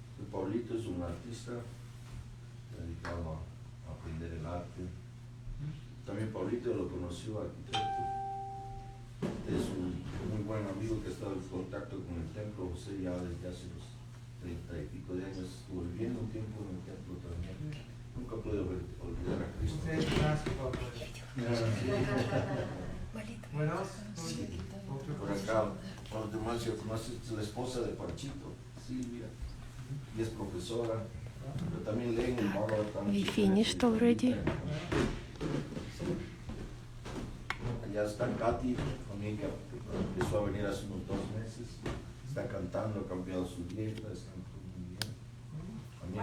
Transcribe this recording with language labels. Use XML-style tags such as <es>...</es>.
<es>Paulito es un artista dedicado a aprender el arte. También Paulito lo conoció, arquitecto. Es un muy buen amigo que ha estado en contacto con el templo José ya desde hace los 30 y pico de años. Estuvo viviendo un tiempo en el templo también. Nunca pude olvidar a Cristo. Usted es</es> <en>basketball player. What else?</en> <es>Por acá, por los demás, yo conozco a la esposa de Panchito, Silvia, y es profesora, pero también leen el Bhagavad</es> <en>We finished already.</en> <es>Allá está Katy, también que empezó a venir hace unos 2 meses, está cantando, ha cambiado su dieta, está muy bien.</es>